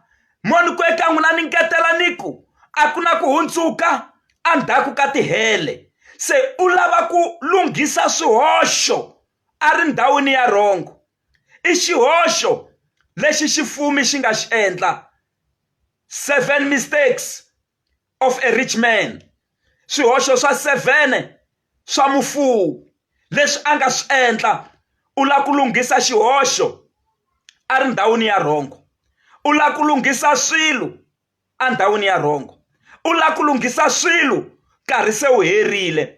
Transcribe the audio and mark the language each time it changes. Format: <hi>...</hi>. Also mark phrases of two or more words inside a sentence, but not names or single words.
<ts>Moni ku eka n'wina ni ngetela ni ku a ku na ku hundzuka endzhaku ka tihele. Se u lava ku lunghisa swihoxo a ri ndhawini ya wrong. I xihoxo lexi xifumi xi nga xi endla.</ts> <en>7 mistakes of a rich man.</en> <ts>Swihoxo swa 7 swa mufuwi leswi a nga swi endla. U lava ku lunghisa xihoxo a ri ndhawini ya wrong. U lava ku lunghisa swilo endhawini ya wrong. U lava ku lunghisa swilo nkarhi se wu herile.</ts>